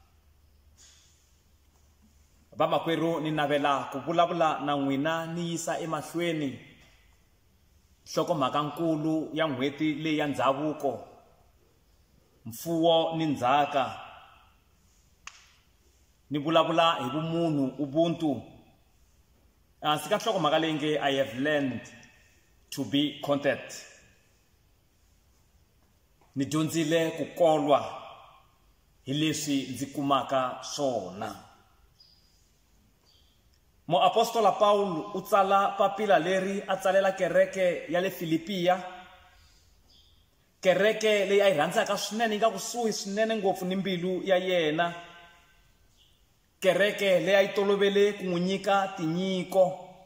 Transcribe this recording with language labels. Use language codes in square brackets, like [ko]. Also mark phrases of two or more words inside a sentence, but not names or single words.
[ts] Vamakwerhu ni navela ku vulavula na n'wina ni yisa emahlweni nhlokomhaka nkulu ya n'hweti leyi ya ndhavuko, mfuwo ni ndzhaka. Ni vulavula hi vumunhu, ubuntu. Hansi ka nhlokomhaka leyi nge [en] I have learned to be content. [ts] Ni dyondzile ku kolwa hi leswi ndzi kumaka swona. Muapostola Paulo u tsala papila leri a tsalela kereke ya le Filipiya, kereke leyi a yi rhandzaka swinene, yi nga kusuhi swinene ngopfu ni mbilu ya yena, kereke leyi a yi tolovele ku n'wi nyika tinyiko.